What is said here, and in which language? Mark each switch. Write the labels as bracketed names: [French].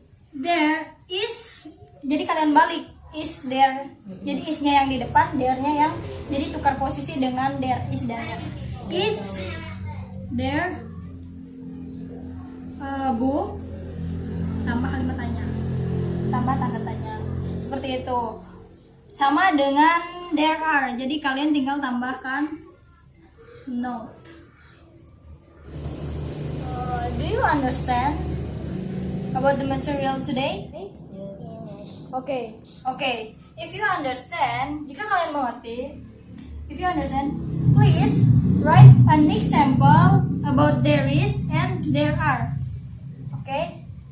[English] There is, [Indonesian] jadi kalian balik [English] is there. [Indonesian] Jadi is-nya yang di depan, there-nya yang jadi tukar posisi dengan there is dan there. [English] Is there a book? [Indonesian] Tambah kalimat tanya. Tambah tanda tanya. Seperti itu. Sama dengan there are. Jadi kalian tinggal tambahkan note. [English] Do you understand about the material today? Okay. If you understand, [Indonesian] jika kalian mengerti, [English] if you understand, please write an example about there is and there are. Okay.